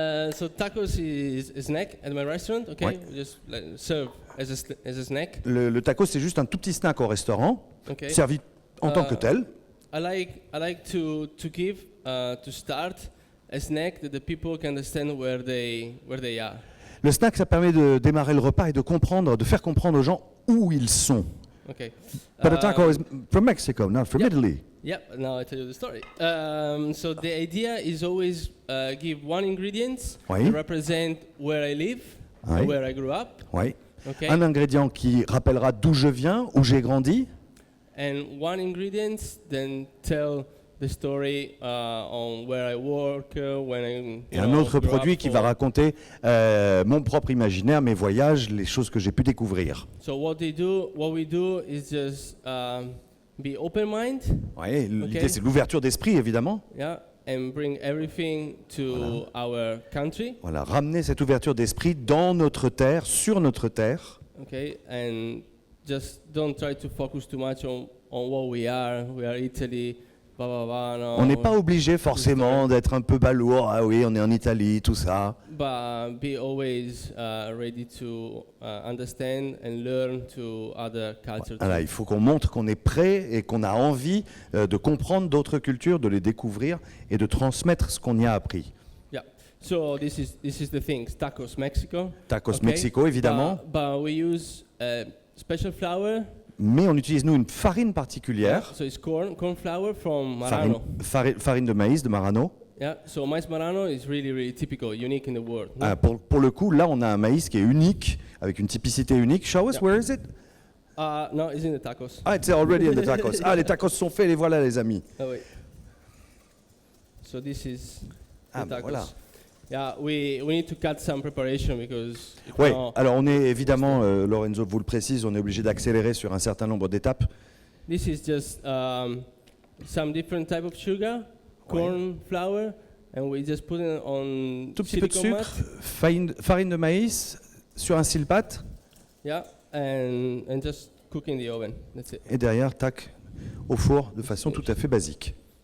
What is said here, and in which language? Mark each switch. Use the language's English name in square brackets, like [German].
[English] So tacos is a snack at my restaurant. Okay. [French] Ouais. [English] We just serve as a snack. [French] Le tacos, c'est juste un tout petit snack au restaurant, [English] Okay. [French] servi en tant que tel. [English] I like to give to start a snack that the people can understand where they are. [French] Le snack, ça permet de démarrer le repas et de faire comprendre aux gens où ils sont. [English] Okay. But a taco is from Mexico, not from Italy. Yep. Now I tell you the story. So the idea is always give one ingredient [French] Oui. [English] to represent where I live, [French] Oui. [English] where I grew up. [French] Oui. [English] Okay. [French] Un ingrédient qui rappellera d'où je viens, où j'ai grandi. [English] And one ingredient then tell the story on where I work, when I [French] Et un autre produit qui va raconter mon propre imaginaire, mes voyages, les choses que j'ai pu découvrir. [English] So what we do is just be open mind. [French] Oui, l'idée [English] Okay. [French] c'est l'ouverture d'esprit évidemment. [English] Yeah, and bring everything to our country. [French] Voilà, ramener cette ouverture d'esprit dans notre terre, sur notre terre. [English] Okay, and just don't try to focus too much on what we are. We are Italy. [French] On n'est pas obligé forcément d'être un peu balourd. Ah oui, on est en Italie, tout ça. [English] But be always ready to understand and learn to other cultures. [French] Voilà, il faut qu'on montre qu'on est prêt et qu'on a envie de comprendre d'autres cultures, de les découvrir et de transmettre ce qu'on y a appris. [English] Yeah. So this is the thing. Tacos Mexico. [French] Tacos [English] Okay. [French] Mexico, évidemment. [English] But we use special flour. [French] Mais on utilise, nous, une farine particulière. [English] So it's corn flour from Marano. [French] Farine de maïs de Marano. [English] Yeah. So mais Marano is really typical, unique in the world. No? [French] Pour le coup, là, on a un maïs qui est unique, avec une typicité unique. [English] Show us, Yeah. where is it? No, it's in the tacos. Ah, it's already in the tacos. [French] Ah, les tacos sont faits, les voilà, les amis. [English] Oh wait. So this is the [French] Ah, ben [English] tacos. [French] voilà. [English] Yeah, we need to cut some preparation because. [French] Oui, alors on est évidemment, Lorenzo vous le précise, on est obligé d'accélérer sur un certain nombre d'étapes. [English] This is just some different type of sugar, corn flour, and we just put it on [French] Tout petit peu de [English] silicone [French] sucre, [English] mat. [French] farine de maïs sur un silpat, [English] Yeah, and just cook in the oven. That's it. [French] et derrière, tac, au four de façon tout à fait basique.